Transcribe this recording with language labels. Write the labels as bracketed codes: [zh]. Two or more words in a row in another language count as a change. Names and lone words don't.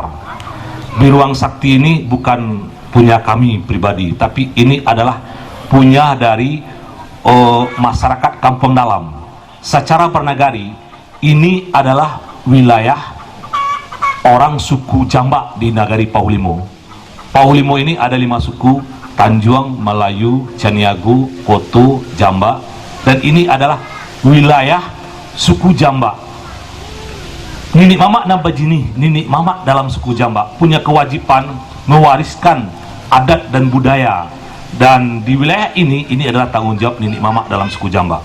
[id] Biruang Sakti ini bukan punya kami pribadi, tapi ini adalah punya dari masyarakat Kampung Dalam. Secara bernagari, ini adalah wilayah orang suku Jambak di Nagari Paulimo. Paulimo ini ada 5 suku: Tanjuang, Melayu, Caniago, Koto, Jambak, dan ini adalah wilayah suku Jambak. Nini Mama Nambajini, Nini Mama dalam suku Jambak punya kewajiban mewariskan adat dan budaya, dan di wilayah ini adalah tanggung jawab Nini Mama dalam suku Jambak.